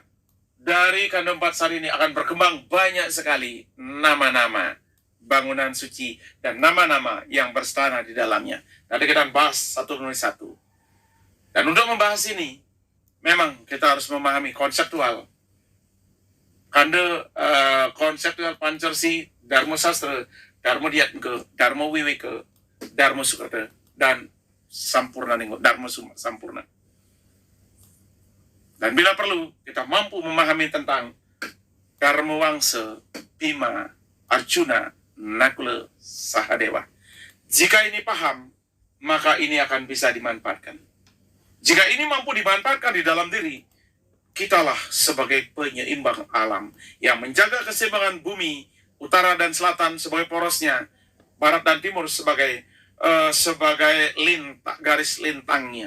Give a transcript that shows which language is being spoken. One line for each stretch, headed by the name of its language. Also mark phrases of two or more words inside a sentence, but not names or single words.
Indonesian: Dari Kandung Patsari ini akan berkembang banyak sekali nama-nama bangunan suci dan nama-nama yang berstana di dalamnya. Nanti kita bahas satu demi satu. Dan untuk membahas ini, memang kita harus memahami konseptual. Konseptual Pancarsi, Dharma Sastra, Dharma Diatmika, Dharma Wiwika, Dharma Sukrata, dan Sampurna Ninggo, Dharma Sampurna. Dan bila perlu, kita mampu memahami tentang Dharma Wangsa, Bhima, Arjuna, Nakula, Sahadewa. Jika ini paham, maka ini akan bisa dimanfaatkan. Jika ini mampu dimanfaatkan di dalam diri, kitalah sebagai penyeimbang alam yang menjaga keseimbangan bumi, utara dan selatan sebagai porosnya, barat dan timur sebagai garis lintangnya.